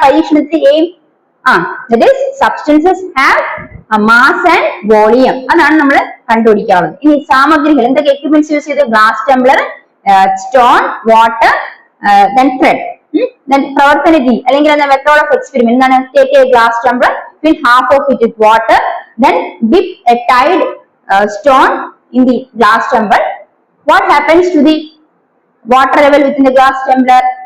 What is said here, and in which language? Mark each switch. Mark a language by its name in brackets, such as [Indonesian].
[Malayalam] പരീക്ഷണത്തിൽ [English] Aim that is substances have a mass and volume. [Malayalam] അതാണ് നമ്മൾ കണ്ടുപിടിക്കാവുന്നത്. ഇനി സാമഗ്രികൾ എന്തൊക്കെ [English] Equipments use ചെയ്ത്? Glass tumbler, stone, water, then thread. [Malayalam] then പ്രവർത്തന രീതി അല്ലെങ്കിൽ [English] method of experiment [Malayalam] എന്താണ്? [English] take a glass tumbler, fill half of it with water, then dip a tied stone in the glass tumbler. What happens to the water level within the glass tumbler?